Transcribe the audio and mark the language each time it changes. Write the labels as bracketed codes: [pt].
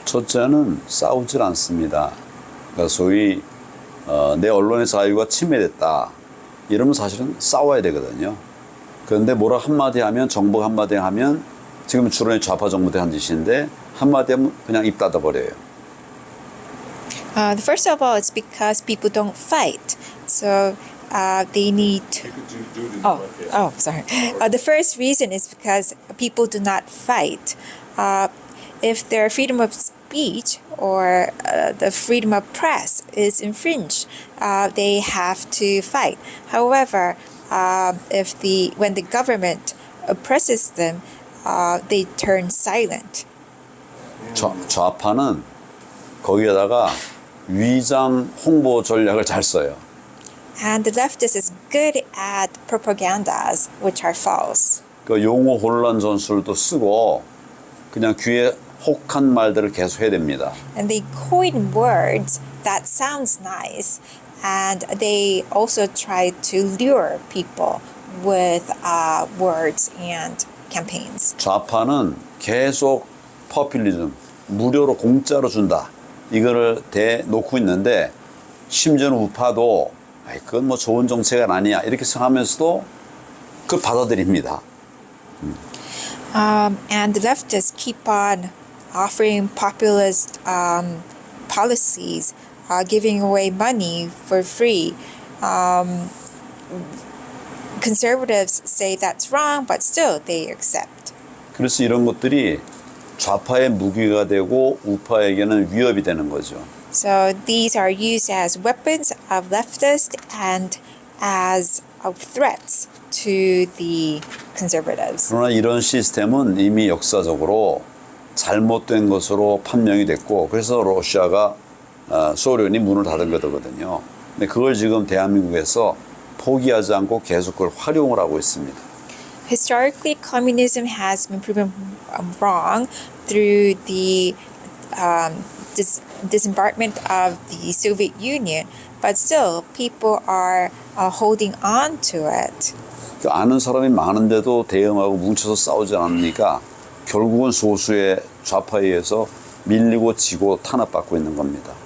[ko] 첫째는 싸우질 않습니다. 그러니까 소위 내 언론의 자유가 침해됐다. 이러면 사실은 싸워야 되거든요. 그런데 뭐라 한마디 하면 정부가 한마디 하면 지금 주로 좌파 정부들이 한 짓인데 한마디 하면 그냥 입 닫아버려요. [en] First of all, it's because people don't fight. So they need to... sorry. The first reason is because people do not fight. If their freedom of speech or the freedom of press is infringed, they have to fight. However, when the government oppresses them, they turn silent. [ko] 좌파는 거기에다가 위장 홍보 전략을 잘 써요. [en] And the leftist is good at propagandas, which are false. [ko] 그 용어 혼란 전술도 쓰고 그냥 귀에 혹한 말들을 계속 해야 됩니다. [en] And they coin words that sounds nice, and they also try to lure people with words and campaigns. [ko] 좌파는 계속 퍼퓰리즘, 무료로 공짜로 준다. 이거를 대놓고 있는데 심지어는 우파도 그건 뭐 좋은 정책은 아니야 이렇게 생각하면서도 그걸 받아들입니다. [en] And the leftists keep on offering populist policies, giving away money for free. Conservatives say that's wrong, but still they accept. [ko] 그래서 이런 것들이 좌파의 무기가 되고 우파에게는 위협이 되는 거죠. [en] So these are used as weapons of leftists and as threats to the conservatives. [ko] 그러나 이런 시스템은 이미 역사적으로 잘못된 것으로 판명이 됐고 그래서 러시아가 소련이 문을 닫은 거거든요. 근데 그걸 지금 대한민국에서 포기하지 않고 계속 그걸 활용을 하고 있습니다. [en] Historically, communism has been proven wrong through the disembarkment of the Soviet Union, but still people are holding on to it. [ko] 그 아는 사람이 많은데도 대응하고 뭉쳐서 싸우지 않으니까 결국은 소수의 좌파에 의해서 밀리고 지고 탄압받고 있는 겁니다.